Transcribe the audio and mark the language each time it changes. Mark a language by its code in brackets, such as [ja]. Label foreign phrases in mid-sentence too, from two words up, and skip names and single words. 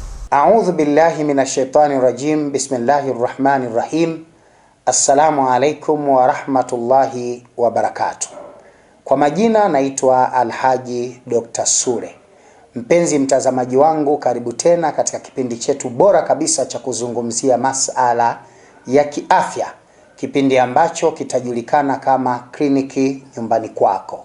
[ar] أعوذ بالله من الشيطان الرجيم. بسم الله الرحمن الرحيم. السلام عليكم ورحمة الله وبركاته. [sw] Kwa majina naitwa Alhaji Dr. Sule. Mpenzi mtazamaji wangu, karibu tena katika kipindi chetu bora kabisa cha kuzungumzia masala ya kiafya, kipindi ambacho kitajulikana kama kliniki nyumbani kwako.